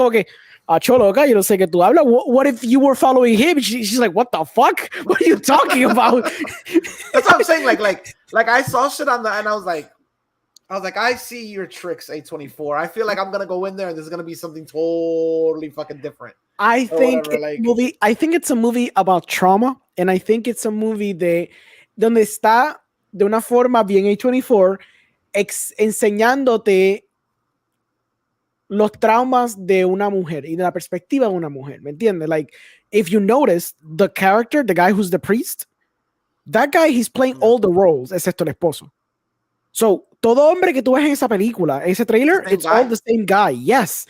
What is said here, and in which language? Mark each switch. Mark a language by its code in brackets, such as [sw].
[es] Como que, choloca, yo no sé qué tú hablas. [en] What if you were following him? She's like, what the fuck? What are you talking about? That's what I'm saying. Like I saw shit on and I was like, I see your tricks, A24. I feel like I'm gonna go in there and there's gonna be something totally fucking different. I think it's a movie about trauma, and I think it's a movie [es] donde está de una forma bien A24 enseñándote los traumas de una mujer y de la perspectiva de una mujer, ¿me entiendes? [en] Like, if you notice, the character, the guy who's the priest, that guy, he's playing all the roles [es] excepto el esposo. So, todo hombre que tú ves en esa película, ese trailer, [en] it's all the same guy, yes.